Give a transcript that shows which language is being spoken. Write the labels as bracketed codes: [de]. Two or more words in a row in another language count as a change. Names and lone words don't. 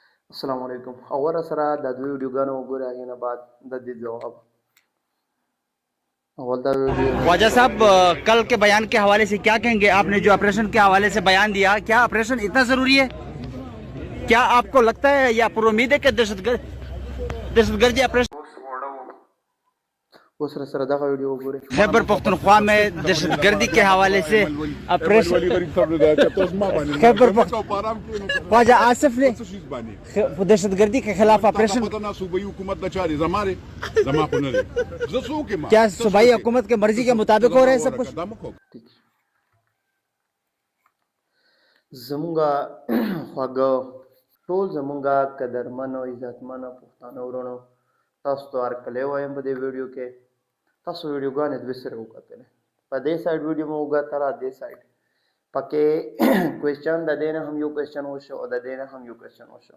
[ar] السلام علیکم. [ps] اور سره د دوی ویډیوګانو وګورئ هغې نه بعد د دې جواب اول دا ویډیو [ur] خواجہ صاحب کل کے بیان کے حوالے سے کیا کہیں گے؟ آپ نے جو آپریشن کے حوالے سے بیان دیا، کیا آپریشن اتنا ضروری ہے? کیا آپ کو لگتا ہے یا پر امید ہے کہ دہشت گردی آپریشن [ps] اوس سره دغه ویډیو وګورئ. [ur] خیبر پختونخوا میں دہشت گردی کے حوالے سے آپریشن خیبر خواجہ آصف نے دہشت گردی کے خلاف آپریشن کیا صوبائی حکومت کے مرضی کے مطابق ہو رہے ہیں سب کچھ? [ps] زمونږه خواږه ټول زمونږه قدرمنو عزتمنو پښتانه ورونو، تاسو ته هرکلی وایم په دې ویډیو کې. تاسو ویډیوګانې دوه سره وکتلې، په دې سایډ ویډیو مو وکتله، دې سایډ پکې کوېسچن د دې نه هم یو کوېسچن وشو او د دې نه هم یو کوېسچن وشو.